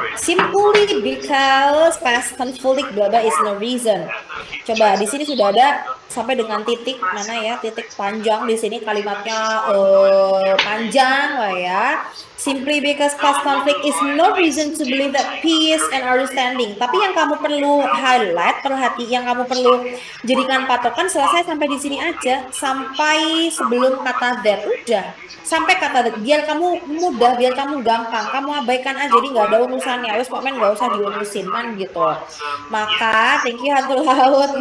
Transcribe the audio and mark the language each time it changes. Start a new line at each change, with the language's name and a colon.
English: Simply because past conflict blah blah is no reason.
Indonesian: Coba di sini sudah ada sampai dengan titik mana ya, titik panjang di sini kalimatnya panjang lah ya.
English: Simply because past conflict is no reason to believe that peace and understanding.
Indonesian: Tapi yang kamu perlu highlight, yang kamu perlu jadikan patokan selesai sampai di sini aja, sampai sebelum kata that. Udah, sampai kata that. Biar kamu mudah, biar kamu gampang, kamu abaikan aja, jadi nggak ada urusannya. Wes pokoknya nggak usah diurusin kan gitu. Maka thank you hantu laut.